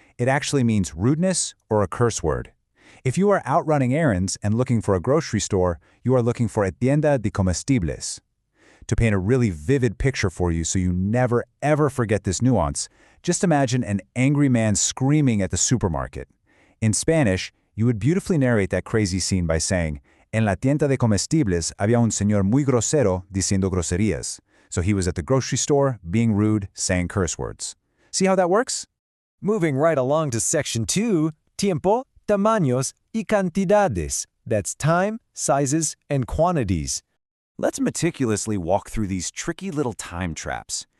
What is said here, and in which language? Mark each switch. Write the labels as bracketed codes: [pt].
[en] It actually means rudeness or a curse word. If you are out running errands and looking for a grocery store, you are looking for a [es] tienda de comestibles. [en] To paint a really vivid picture for you so you never ever forget this nuance, just imagine an angry man screaming at the supermarket. In Spanish, you would beautifully narrate that crazy scene by saying, [es] en la tienda de comestibles había un señor muy grosero diciendo groserías. [en] So he was at the grocery store, being rude, saying curse words. See how that works? Moving right along to Section 2, [es] tiempo, tamaños y cantidades. [en] That's time, sizes, and quantities. Let's meticulously walk through these tricky little time traps.